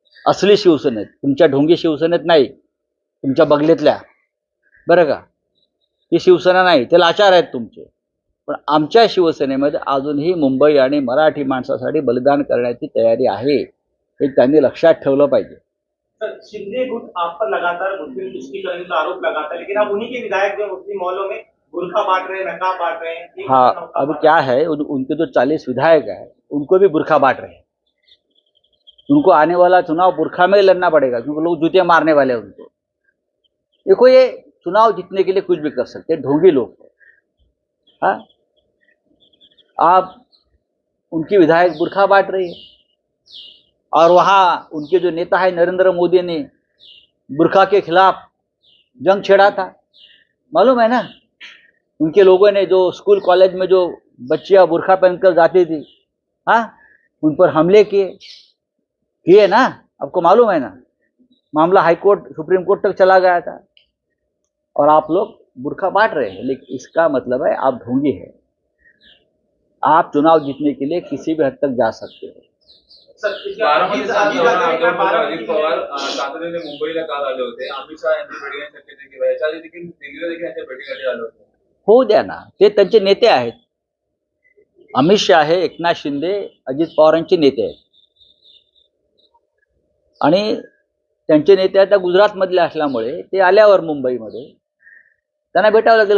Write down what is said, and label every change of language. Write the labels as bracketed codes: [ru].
[mr] असली शिवसेनेत, तुमच्या ढोंगी शिवसेनेत नाही, तुमच्या बगलेतल्या, बरं का, ही शिवसेना नाही, ते लाचार आहेत तुमचे. पण आमच्या शिवसेनेमध्ये अजूनही मुंबई आणि मराठी माणसासाठी बलिदान करण्याची तयारी आहे, हे त्यांनी लक्षात ठेवलं पाहिजे. [hi] सर, शिंदे गुट आप पर लगातार मुस्लिम तुष्टीकरण का आरोप लगाता है, लेकिन आप उन्हीं के विधायक जो मुस्लिम मोहल्लों में बुरखा बांट रहे हैं, नकाब बांट रहे हैं। हाँ, अब क्या है, उनके जो 40 विधायक हैं उनको भी बुरखा बांट रहे हैं। उनको आने वाला चुनाव बुरखा में लड़ना पड़ेगा, क्योंकि लोग जूते मारने वाले हैं उनको। देखो, ये चुनाव जीतने के लिए कुछ भी कर सकते हैं, ढोंगी लोग हैं। हाँ, आप उनकी विधायक बुरखा बांट रही है, और वहाँ उनके जो नेता है नरेंद्र मोदी ने बुरखा के खिलाफ जंग छेड़ा था, मालूम है ना। उनके लोगों ने जो स्कूल कॉलेज में जो बच्चियां बुरखा पहनकर जाती थी, उन पर हमले किए ना, आपको मालूम है ना। मामला हाई कोर्ट, सुप्रीम कोर्ट तक चला गया था, और आप लोग बुरखा बांट रहे हैं। लेकिन इसका मतलब है आप ढोंगी हैं। आप चुनाव जीतने के लिए किसी भी हद तक जा सकते हो। [mr] अजित पवार तातडीने मुंबईला काल आले होते, अमित शहा यांची भेटी घेण्याची शक्यता आहे किंवा याच्या आधी देखील दिल्लीला देखील यांच्या भेटीसाठी आले होते। होऊ द्या ना, ते त्यांचे नेते आहेत, अमित शाह हे एकनाथ शिंदे अजित पवारांचे नेते आहेत आणि त्यांचे नेते आता गुजरातमधले असल्यामुळे ते आल्यावर मुंबईमध्ये त्यांना भेटावं लागेल.